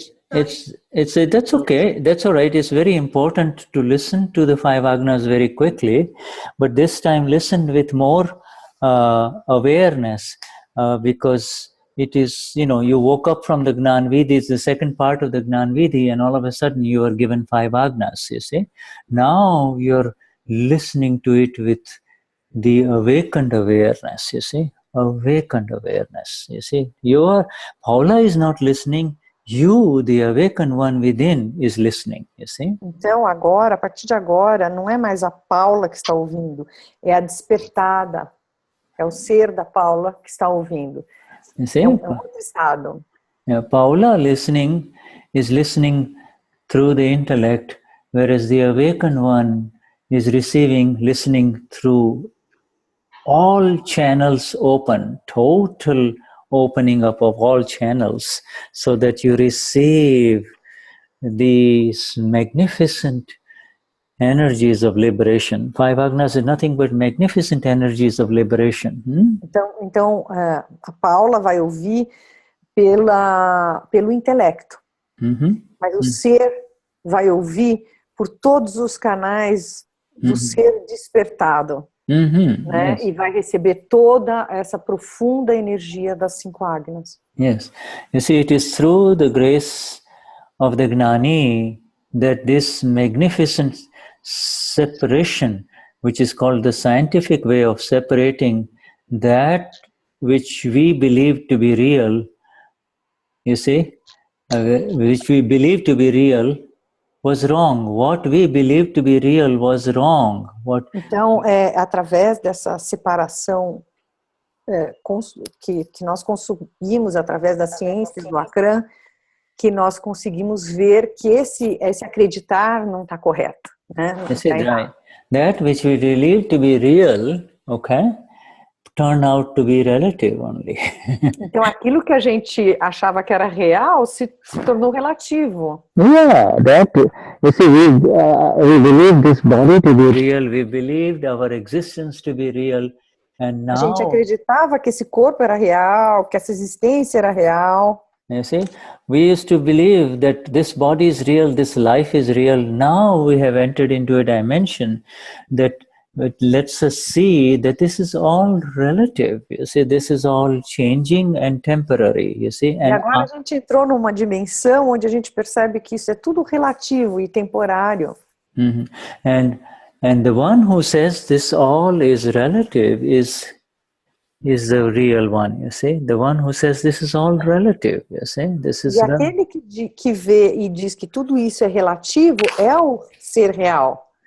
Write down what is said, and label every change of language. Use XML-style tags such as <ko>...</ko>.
<en>that's okay, that's all right. It's very important to listen to the 5 Agnas very quickly, but this time listen with more awareness, because it is, you woke up from the Gnan Vidhi, it's the second part of the Gnan Vidhi, and all of a sudden you are given 5 Agnas, you see. Now you're listening to it with the awakened awareness, you see. Awakened awareness, you see. Paula is not listening, you, the awakened one within, is listening, you see.</en> <pt>Então agora, a partir de agora, não é mais a Paula que está ouvindo, é a despertada, é o ser da Paula que está ouvindo.</pt> <en>You see?</en> <pt>É outro estado.</pt> <en>Paula is listening through the intellect, whereas the awakened one is listening through all channels open, total opening up of all channels, so that you receive these magnificent energies of liberation. 5 Agnas is nothing but magnificent energies of liberation.</en> <pt>Então a Paula vai ouvir pelo intelecto, mas o ser vai ouvir por todos os canais do ser despertado, né?</pt> <en>Yes.</en> <pt>E vai receber toda essa profunda energia das 5 Agnas.</pt> <en>Yes, you see, it is through the grace of the Gnani that this magnificent separation, which is called the scientific way of separating that which we believe to be real, you see, which we believe to be real was wrong. What we believe to be real was wrong.</en> <pt>Então, através dessa separação que nós conseguimos através das ciências do Akram, que nós conseguimos ver que esse acreditar não está correto, né?</pt> <en>Right. That which we believe to be real, turn out to be relative only.</en> <pt>Então, aquilo que a gente achava que era real se tornou relativo.</pt> <en>You see, we believe this body to be real, we believed our existence to be real, and now...</en> <pt>A gente acreditava que esse corpo era real, que essa existência era real.</pt> <en>You see, we used to believe that this body is real, this life is real. Now we have entered into a dimension that lets us see that this is all relative. You see, this is all changing and temporary. You see,</en> <pt>e agora a gente entrou numa dimensão onde a gente percebe que isso é tudo relativo e temporário.</pt> <en>And the one who says this all is relative is the real one, you see. The one who says this is all relative, you see. This is</en> <pt>aquele que vê e diz que tudo isso é relativo é o ser real.</pt>